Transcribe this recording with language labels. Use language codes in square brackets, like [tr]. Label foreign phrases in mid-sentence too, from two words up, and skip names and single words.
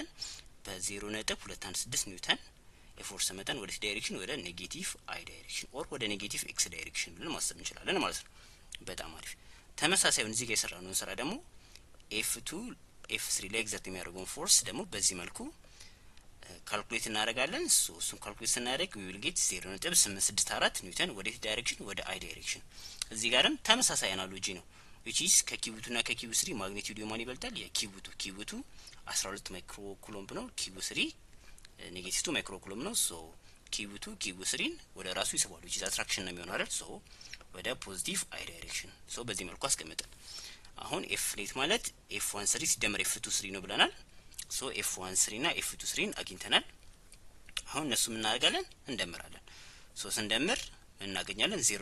[am] በ0.216 ኒውተን የፎርስ መጠን ወደ ዳይሬክሽን ወደ [en] negative i direction [am] ኦር ወደ [en] negative x direction [am] ብለን ማሰብ እንችላለን ማለት ነው። በጣም አሪፍ። ተመሳሳዩን እዚህ ጋር የሰራነውን ስራ ደግሞ F2 F3 ላይ ኤግዛክት የሚያደርገውን ፎርስ ደግሞ በዚህ መልኩ ካልኩሌት እናደርጋለን። ሶ እሱን ካልኩሌት ስናደርግ [en] we will get [am] 0.864 ኒውተን ወደ ዳይሬክሽን ወደ [en] i direction። [am] እዚህ ጋርም ተመሳሳይ አናሎጂ ነው [en] which is [am] ከኪቡቱ እና ከኪቡ3 ማግኒቲዩድ የማን ይበልጣል? የኪቡቱ 12 [en] micro coulomb [am] ነው። ኪቡ3 -2 [en] micro coulomb [am] ነው። ሶ ኪቡ3ን ወደ ራሱ ይስባሉ [en] which is attraction [am] ነው የሚሆነው አይደል? ሶ ወደ [en] positive i direction። [am] ሶ በዚህ መልኩ አስቀምጠን አሁን [en] F net [am] ማለት F13 ሲደመር F23 ነው ብለናል። ሶ F13 እና F23ን አግኝተናል። አሁን እነሱ ምን እናደርጋለን? እንደምራለን። ሶ ስንደምር ምን እናገኛለን?